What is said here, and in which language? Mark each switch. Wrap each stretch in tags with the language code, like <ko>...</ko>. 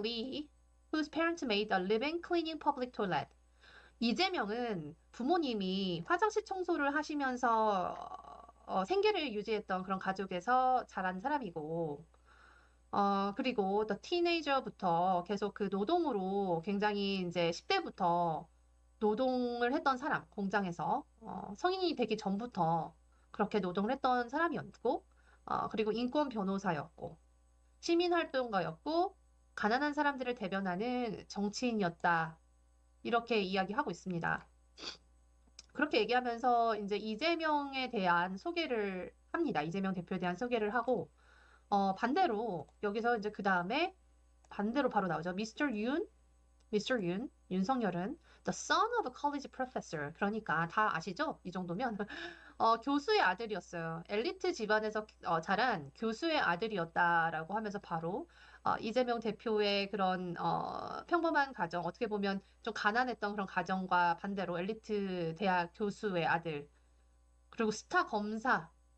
<en>Lee, whose parents made a living cleaning public toilet.</en> <ko>이재명은 부모님이 화장실 청소를 하시면서 생계를 유지했던 그런 가족에서 자란 사람이고, 그리고 또 티네이저부터 계속 그 노동으로 굉장히 이제 10대부터 노동을 했던 사람, 공장에서. 성인이 되기 전부터 그렇게 노동을 했던 사람이었고, 그리고 인권 변호사였고, 시민활동가였고, 가난한 사람들을 대변하는 정치인이었다. 이렇게 이야기하고 있습니다. 그렇게 얘기하면서 이제 이재명에 대한 소개를 합니다. 이재명 대표에 대한 소개를 하고, 반대로 여기서 이제 그 다음에 반대로 바로 나오죠.</ko> <en>Mr. Yoon, 윤석열은 the son of a college professor.</en> <ko>그러니까 다 아시죠? 이 정도면 교수의 아들이었어요. 엘리트 집안에서 자란 교수의 아들이었다라고 하면서 바로 이재명 대표의 그런 평범한 가정, 어떻게 보면 좀 가난했던 그런 가정과 반대로 엘리트 대학 교수의 아들, 그리고 스타 검사.</ko>